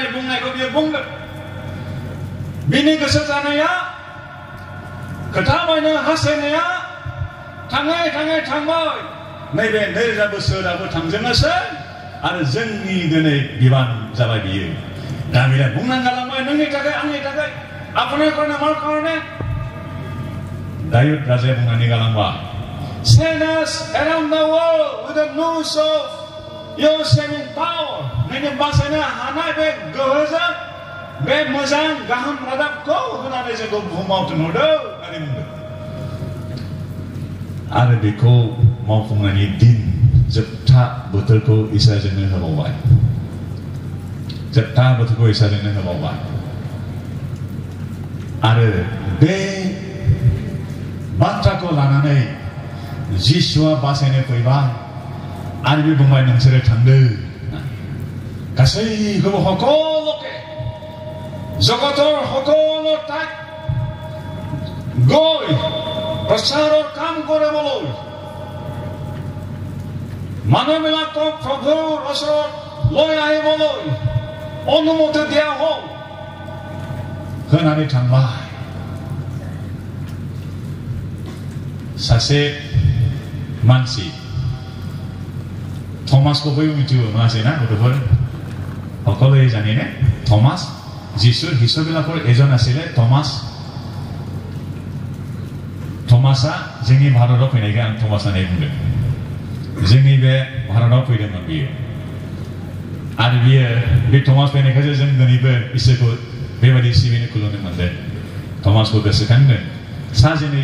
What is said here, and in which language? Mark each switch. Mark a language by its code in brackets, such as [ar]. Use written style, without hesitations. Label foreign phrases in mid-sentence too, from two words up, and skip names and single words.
[brx] बुंनायखौ बियो बुंदों बिनि गोसो जानाया खोथा बायनो हास्थायनाया थाङै थाङै थांबाय नैबे 2000 बोसोराबो थांजोबनोसै आरो जोंनि दिनै बिबान जाबाय बियो दाबिदा बुंनानै गालांबाय नोंनि थाखाय आंनि थाखाय [bn] আপনার কারণে মার কারণে [brx] दायुद राजाया बुंनानै गालांबाय [en] Send us around the world with the news of your saving power. [brx] नोंनि बासायनो हानाय बे गोहोजों बे मोजां गाहाम रादाबखौ होनानै जोंखौ बुहुमाव थिनहरदों होननानै बुंदों आरो बेखौ मावफुंनायनि दिन जोबथा बोथोरखौ इसोरजोंनो होबावबाय जोबथा बोथोरखौ इसोरजोंनो होबावबाय आरो बे बाथ्राखौ लानानै जिसुआ बासायनो फैबाय आरो बे बुंबाय नोंसोरो थांदो गासैखौबो [as] সকলোকে জগতৰ সকলো ঠাইত গৈ প্ৰচাৰৰ কাম কৰিবলৈ মানুহবিলাকক প্ৰভুৰ ওচৰত লৈ আহিবলৈ অনুমতি দিয়া হ'ল [brx] होनानै थांबाय सासे मानसि थमासखौ बयबो मिथिगौ नङासै ना गथ'फोर [as] সকলোৱে জানেনে [brx] थमास [as] যিশুৰ শিষ্যবিলাকৰ এজন আছিলে [brx] थमासआ जोंनि भारताव फैनायखाय आं थमास होननानै बुंदों जोंनि बे भारताव फैदोंमोन बियो आरो बियो बे थमास फैनायखायसो जों दिनैबो इसोरखौ बेबायदि सिबिनो खुलुमनो मोनदों थमासखौ गोसोखांदों सा जोंनि